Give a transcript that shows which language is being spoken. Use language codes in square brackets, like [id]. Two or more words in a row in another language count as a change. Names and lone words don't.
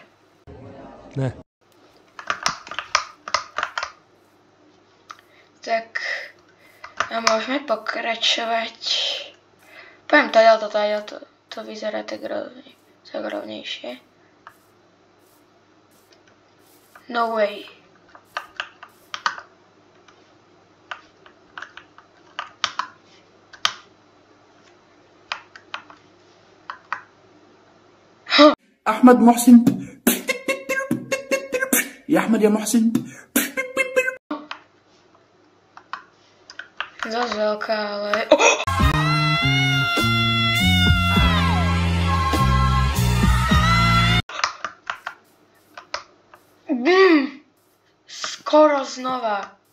[sk] Ne. Tak... A môžeme pokračovať. Poviem to vyzerá tak rovnejšie. [en] No way. [ar] أحمد محسن يا أحمد يا محسن [sk] Dosť veľká, ale... Skoro znova.